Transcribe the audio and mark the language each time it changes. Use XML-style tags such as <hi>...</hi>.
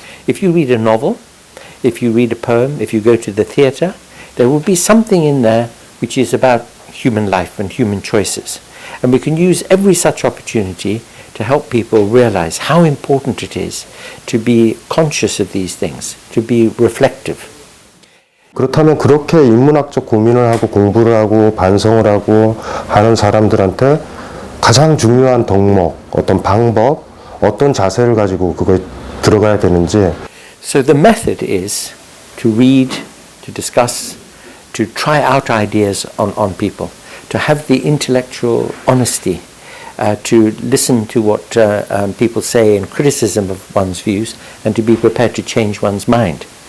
<en>If you read a novel, if you read a poem, if you go to the theatre, there will be something in there which is about human life and human choices. And we can use every such opportunity to help people realize how important it is to be conscious of these things, to be reflective.</en> <ko>그렇다면 그렇게 인문학적 고민을 하고 공부를 하고 반성을 하고 하는 사람들한테 가장 중요한 덕목, 어떤 방법, 어떤 자세를 가지고 그거에 들어가야 되는지.</ko> <en>So the method is to read, to discuss, to try out ideas on people, to have the intellectual honesty, to listen to what people say in criticism of one's views, and to be prepared to change one's mind.</en>